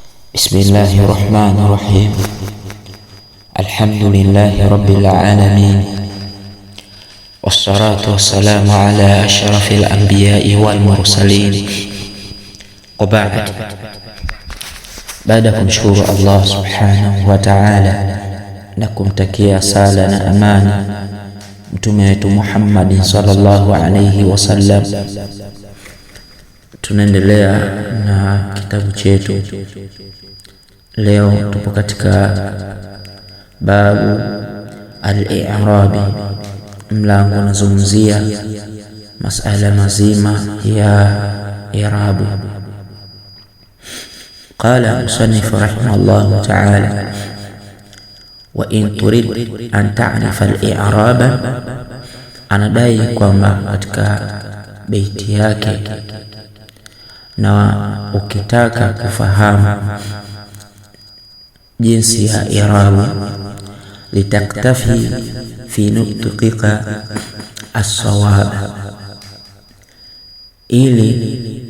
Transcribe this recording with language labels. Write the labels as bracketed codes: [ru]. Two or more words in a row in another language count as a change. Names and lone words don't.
[ar] بسم الله الرحمن الرحيم. الحمد لله رب العالمين، والصلاة والسلام على أشرف الأنبياء والمرسلين، وبعد. [sw] baada kumshukuru Allah [ar] سبحانه وتعالى [sw] na kumtakia sala na amani mtume wetu Muhammad [ar] صلى الله عليه وسلم, [sw] tunaendelea na kitabu chetu. Leo tupo katika [ar] باب الإعراب, [sw] mlango unazungumzia masala mazima ya i'rabu. [ar] قال مصنف رحمه الله تعالى: وإن تريد أن تعرف الإعراب، [sw] anadai kwamba katika beiti yake, na ukitaka kufahamu jinsi ya i'rabu, [ar] لتكتفي في نطقك الصواب, [sw] ili